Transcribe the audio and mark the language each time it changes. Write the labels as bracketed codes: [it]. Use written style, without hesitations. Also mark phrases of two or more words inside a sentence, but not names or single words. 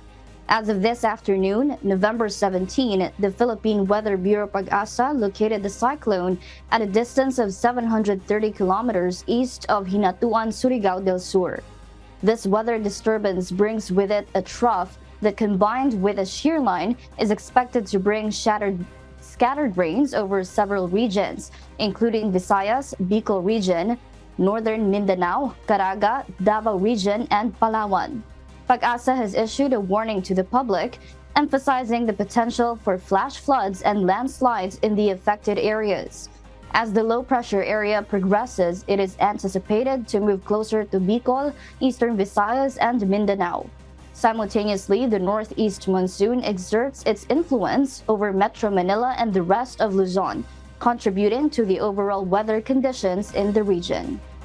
[en] As of this afternoon, November 17, the Philippine Weather Bureau Pag-asa located the cyclone at a distance of 730 kilometers east of Hinatuan, Surigao del Sur. This weather disturbance brings with it a trough that, combined with a shear line, is expected to bring scattered rains over several regions, including Visayas, Bicol region, Northern Mindanao, Caraga, Davao region, and Palawan. Pag-asa has issued a warning to the public, emphasizing the potential for flash floods and landslides in the affected areas. As the low-pressure area progresses, it is anticipated to move closer to Bicol, Eastern Visayas, and Mindanao. Simultaneously, the northeast monsoon exerts its influence over Metro Manila and the rest of Luzon, contributing to the overall weather conditions in the region.